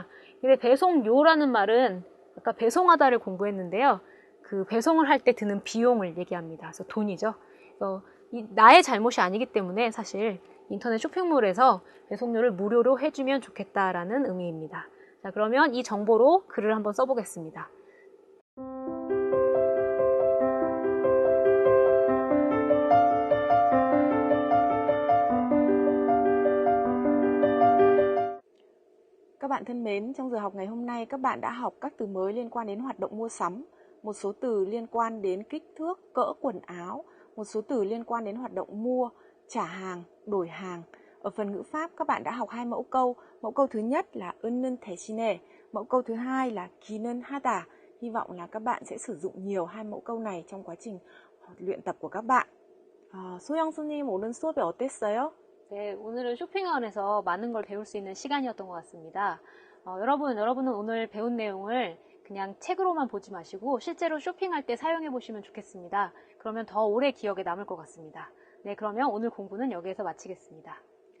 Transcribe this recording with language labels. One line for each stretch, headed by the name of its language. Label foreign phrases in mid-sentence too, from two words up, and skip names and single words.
Korean: 근데 배송료라는 말은 아까 배송하다를 공부했는데요. 그 배송을 할 때 드는 비용을 얘기합니다. 그래서 돈이죠. 그래서 나의 잘못이 아니기 때문에 사실 인터넷 쇼핑몰에서 배송료를 무료로 해주면 좋겠다라는 의미입니다. 자, 그러면 이 정보로 글을 한번 써보겠습니다.
Vietnamese: Các bạn thân mến, trong giờ học ngày hôm nay các bạn đã học các từ mới liên quan đến hoạt động mua sắm, một số từ liên quan đến kích thước, cỡ quần áo, một số từ liên quan đến hoạt động mua, trả hàng, đổi hàng. Ở phần ngữ pháp các bạn đã học hai mẫu câu. Mẫu câu thứ nhất là
Korean: 은는 대신에,
Vietnamese: mẫu câu thứ hai là
Korean: 기는 하다.
Vietnamese: Hy vọng là các bạn sẽ sử dụng nhiều hai mẫu câu này trong quá trình luyện tập của các bạn.
Korean: 소영 선생님 오늘 수업이 어땠어요? 네, 오늘은 쇼핑원에서 많은 걸 배울 수 있는 시간이었던 것 같습니다. 여러분은 오늘 배운 내용을 그냥 책으로만 보지 마시고 실제로 쇼핑할 때 사용해 보시면 좋겠습니다. 그러면 더 오래 기억에 남을 것 같습니다. 네, 그러면 오늘 공부는 여기에서 마치겠습니다.